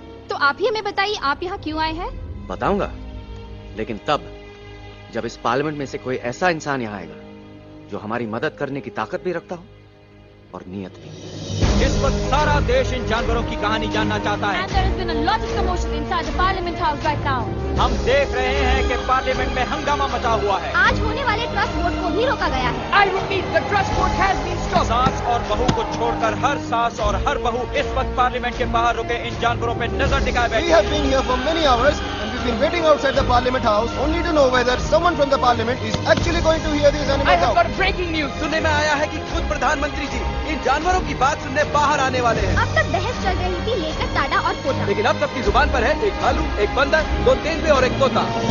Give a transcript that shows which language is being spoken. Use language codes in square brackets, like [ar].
[hi] तो आप ही हमें बताइए, आप यहाँ क्यों आए हैं? बताऊंगा, लेकिन तब जब इस पार्लियामेंट में से कोई ऐसा इंसान यहाँ आएगा जो हमारी मदद करने की ताकत भी रखता हो और नीयत भी। इस वक्त सारा देश इन जानवरों की कहानी जानना चाहता है। [en] And there has been a lot of commotion inside the Parliament House right now. [hi] हम देख रहे हैं कि पार्लियामेंट में हंगामा मचा हुआ है। आज होने वाले ट्रस्ट वोट को भी रोका गया है। [en] I repeat, the trust vote has been stopped. [hi] सास और बहू को छोड़कर हर सास और हर बहू इस वक्त पार्लियामेंट के बाहर रुके इन जानवरों पे नजर टिकाए बैठे। [en] We have been here for many hours and we've been waiting outside the Parliament House only to know whether someone from the Parliament is actually going to hear these animals out. I have got breaking news. [hi] सुनने में आया है कि खुद प्रधानमंत्री जी इन जानवरों की बात सुनने बाहर आने वाले हैं। अब तक बहस चल रही थी लेकर टाडा और पोता, लेकिन अब सबकी जुबान पर है एक भालू, एक बंदर, 2 तेंदुए और एक तोता।